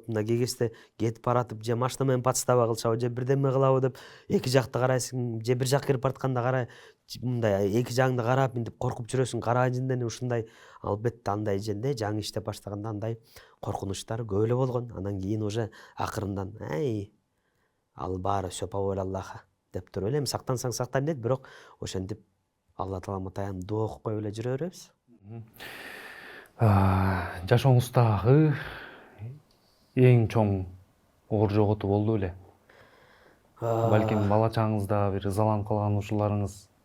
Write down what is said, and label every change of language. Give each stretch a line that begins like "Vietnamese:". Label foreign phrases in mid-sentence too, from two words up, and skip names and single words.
Kyrgyz: Мына кээ кезде кетип баратып, же машина менен подстава кылышабы, же бирдеме кылабы деп эки жакты карайсың, же бир жак кирип баратканда мындай эки жагыңды карап мынтип коркуп жүрөсүң, кара жинден ушундай. Албетте андай жерде жаңы иштеп баштаганда андай коркунучтар көп эле болгон. Анан кийин уже акырындан ал баары
Russian: всё по воле Аллаха
Kyrgyz: деп туруп эле, эми сактансаң сактайм дейт, бирок ошентип Алла Таалама таянып дуа окуп коюп эле жүрө беребиз. Жашооңуздагы эң чоң оор жоготуу болду беле? Балким бала чагыңызда бир ызаланып калган учурларыңыз?